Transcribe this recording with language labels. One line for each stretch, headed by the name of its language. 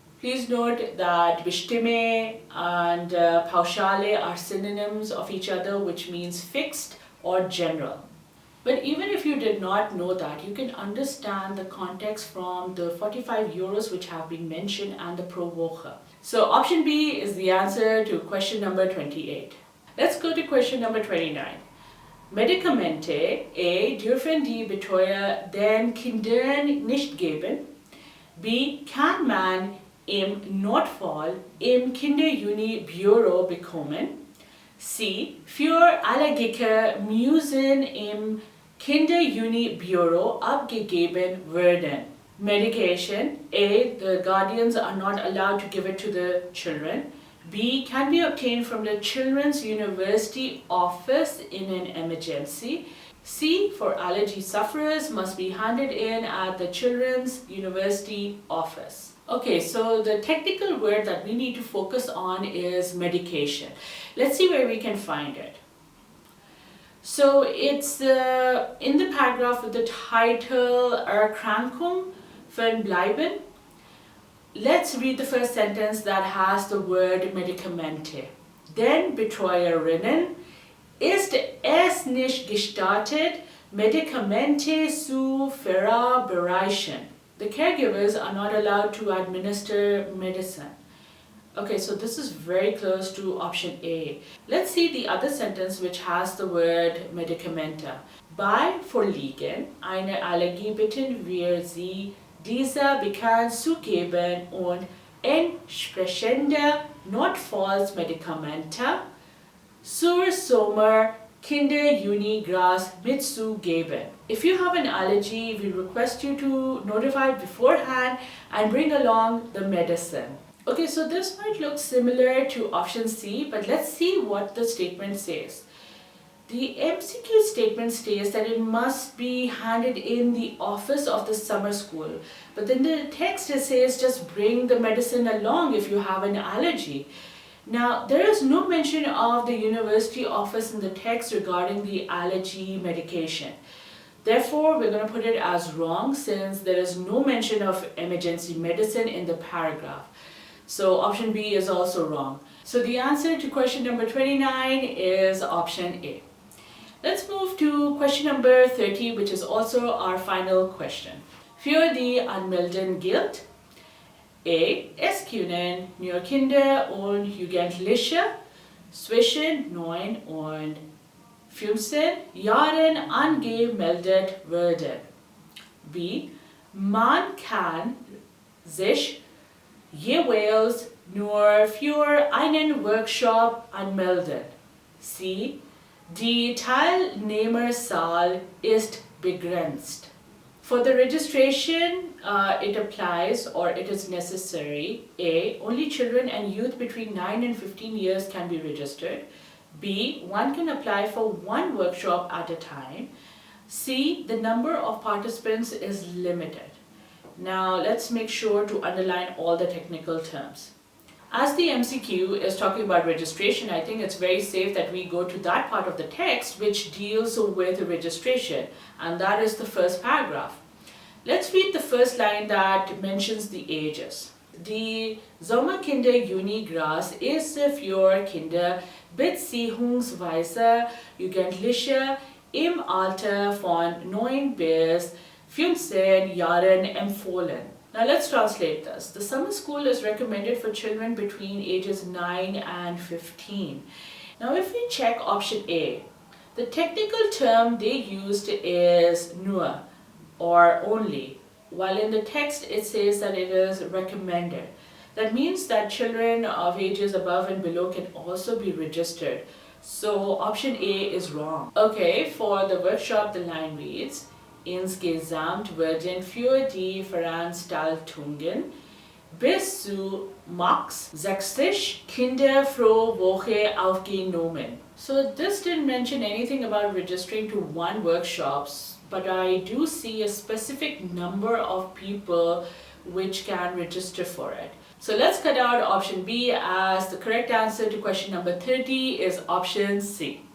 English: Please note that bestimme and pauschale are synonyms of each other, which means fixed or general. But even if you did not know that, you can understand the context from the 45 euros which have been mentioned and the pro Woche. So option B is the answer to question number 28. Let's go to question number 29.
German: Medikamente A. dürfen die Betreuer den Kindern nicht geben. B. Kann man im Notfall im Kinderjuni-Büro bekommen. C. Für Allergiker müssen im Kinderjuni-Büro abgegeben werden.
English: Medication A. The guardians are not allowed to give it to the children. B. Can be obtained from the Children's University office in an emergency. C. For allergy sufferers must be handed in at the Children's University office. Okay, so the technical word that we need to focus on is medication. Let's see where we can find it. So it's in the paragraph with the title Erkrankung verbleiben. Let's read the first sentence that has the word Medikamente.
German: Den Betreuerinnen ist es nicht gestattet, Medikamente zu verabreichen.
English: The caregivers are not allowed to administer medicine. Okay, so this is very close to option A. Let's see the other sentence which has the word Medikamente.
German: Bei Vorliegen einer Allergie bitten wir Sie, dieser bekannt zu geben und entsprechende Notfallsmedikamente zur Sommer Kinderjuni-Gras mitzugeben.
English: If you have an allergy, we request you to notify beforehand and bring along the medicine. Okay, so this might look similar to option C, but let's see what the statement says. The MCQ statement states that it must be handed in the office of the summer school. But then the text it says just bring the medicine along if you have an allergy. Now, there is no mention of the university office in the text regarding the allergy medication. Therefore, we're going to put it as wrong since there is no mention of emergency medicine in the paragraph. So option B is also wrong. So the answer to question number 29 is option A. Let's move to question number 30, which is also our final question.
German: Für die Anmelden gilt A. Es können nur Kinder und Jugendliche zwischen 9 und 15 Jahren angemeldet werden. B. Man kann sich jeweils nur für einen Workshop anmelden. C. Die Teilnehmerzahl ist begrenzt.
English: For the registration, it applies or it is necessary. A. Only children and youth between 9 and 15 years can be registered. B. One can apply for one workshop at a time. C. The number of participants is limited. Now let's make sure to underline all the technical terms. As the MCQ is talking about registration, I think it's very safe that we go to that part of the text which deals with registration, and that is the first paragraph. Let's read the first line that mentions the ages.
German: Die Sommerkinder-Juni-Gras ist für Kinder beziehungsweise Jugendliche im Alter von 9 bis 15 Jahren empfohlen.
English: Now let's translate this. The summer school is recommended for children between ages 9 and 15. Now if we check option A, the technical term they used is nur or only, while in the text it says that it is recommended. That means that children of ages above and below can also be registered. So option A is wrong. Okay, for the workshop the line reads,
German: Insgesamt werden für die Veranstaltungen bis zu max 60 Kinder pro Woche aufgenommen.
English: So this didn't mention anything about registering to one workshops, but I do see a specific number of people which can register for it. So let's cut out option B, as the correct answer to question number 30 is option C.